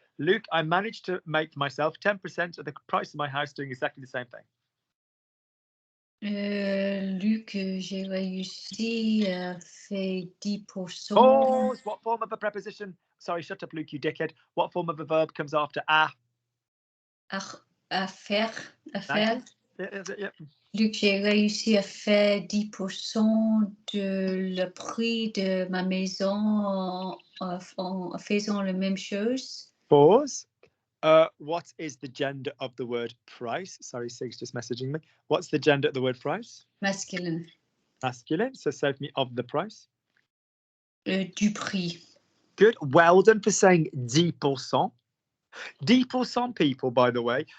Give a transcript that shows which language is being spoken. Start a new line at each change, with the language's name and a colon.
English: Luke, I managed to make myself 10% of the price of my house doing exactly the same thing.
French: Luc, j'ai réussi à faire 10%.
English: Pause. What form of a preposition? Sorry, shut up, Luke, you dickhead. What form of a verb comes after a?
French: à faire.
English: Yeah.
French: Luc, j'ai réussi à faire 10% de le prix de ma maison en faisant la même chose.
English: Pause. What is the gender of the word price? Sorry, Sig's just messaging me. What's the gender of the word price?
French: Masculin.
English: Masculine. So save me of the price.
French: Du prix.
English: Good. Well done for saying 10%. 10% people, by the way.